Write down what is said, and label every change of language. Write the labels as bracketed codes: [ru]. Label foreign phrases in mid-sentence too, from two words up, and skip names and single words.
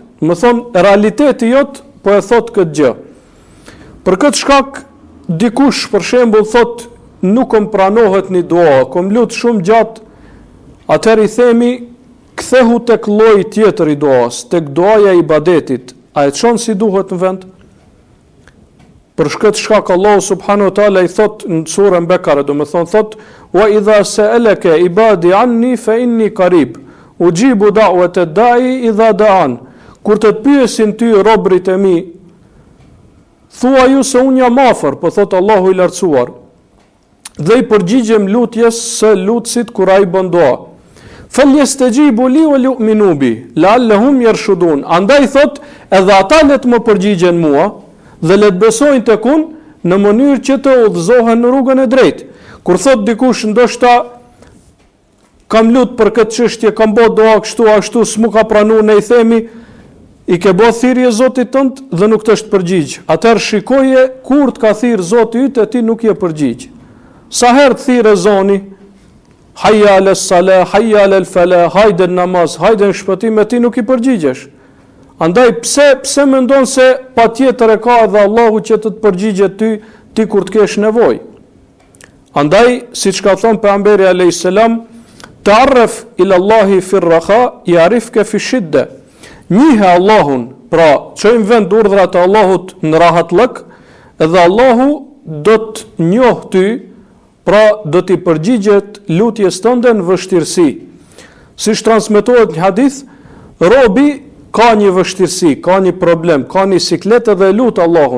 [sq] Më thon realiteti jot po e thot këtë gjë. Për këtë shkak dikush për shembull thot nuk më pranohet një dua, kom lut shumë gjatë, atëherë i themi kthehu tek lloji tjetër i duas, tek duaja e ibadetit. A e çon si duhet në vend? Për këtë shkak Allahu [ar] سبحانه وتعالى [sq] i thot në surën Bekare, do të thot [ar] وإذا سألك عبادي عني فإني قريب أجيب دعوة الداع إذا دعان. [sq] Kur të pyesin ty robrit e mi, thua ju se unë jam afër, po thot Allahu i lartësuar, dhe i përgjigjem lutjes së lutësit kur ai bën dua. [ar] فليستجيبوا لي ويؤمنوا بي لعلهم يرشدون. [sq] Andaj thot edhe ata le të më përgjigjen mua dhe le të besojnë tek unë në mënyrë që të udhëzohen në rrugën e drejtë. Kur thot dikush ndoshta kam lut për këtë çështje, kam bë dua kështu ashtu, s'mu ka pranuar, ne i themi i ke bë thirrje Zotit tënd dhe nuk të është përgjigj. Atëherë shikoje kur të ka thirr Zoti yt e ti nuk je përgjigj. Sa herë thirrë zoni, [ar] حي على الصلاة، حي على الفلاح, [sq] hajde në namaz, hajde në shpëtim, e ti nuk i përgjigjesh. Andaj pse mendon se patjetër e ka edhe Allahu që të përgjigjet ti kur të kesh nevojë. Andaj siç ka thënë pejgamberi [ar] عليه السلام, تعرف إلى الله في الرخاء يعرفك في الشدة. [sq] Njihe Allahun, pra çojmë vend urdhrat e Allahut në rahatllëk, edhe Allahu do të njoh ty, pra do t'i përgjigjet lutjes tënde në vështirësi. Siç transmetohet një hadith, robi ka një vështirësi, ka një problem, ka një siklet edhe lut Allahun.